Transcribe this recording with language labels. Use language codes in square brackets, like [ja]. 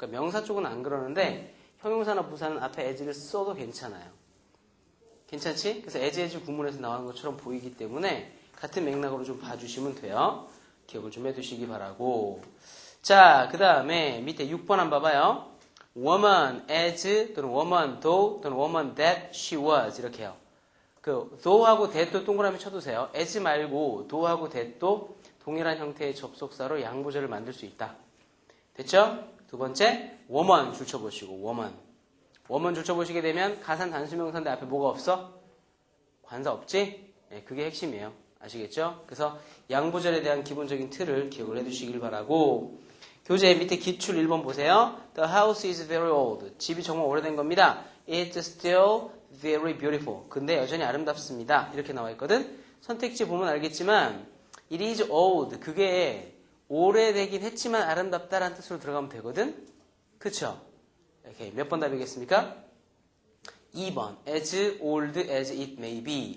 [ko] 그러니까 명사 쪽은 안 그러는데 형용사나 부사는 앞에 as를 써도 괜찮아요. 괜찮지? 그래서 as 구문에서 나오는 것처럼 보이기 때문에 같은 맥락으로 좀 봐주시면 돼요. 기억을 좀 해두시기 바라고. 자, 그 다음에 밑에 6번 한번 봐봐요. [en] woman as 또는 woman though 또는 woman that she was [ko] 이렇게 해요. 그 though하고 that도 동그라미 쳐두세요. as 말고 though하고 that도 동일한 형태의 접속사로 양보절을 만들 수 있다. 됐죠? 두 번째, woman 줄 쳐보시고 woman. woman 줄 쳐보시게 되면 가산 단수명사인데 앞에 뭐가 없어? 관사 없지? 네, 그게 핵심이에요. 아시겠죠? 그래서 양보절에 대한 기본적인 틀을 기억을 해두시길 바라고. 교재 밑에 기출 1번 보세요. [en] The house is very old. [ko] 집이 정말 오래된 겁니다. [en] It's still very beautiful. [ko] 근데 여전히 아름답습니다. 이렇게 나와 있거든. 선택지 보면 알겠지만 [en] It is old. [ko] 그게 오래되긴 했지만 아름답다라는 뜻으로 들어가면 되거든. 그쵸? 오케이. 몇 번 답이겠습니까? 2번. [en] As old as it may be.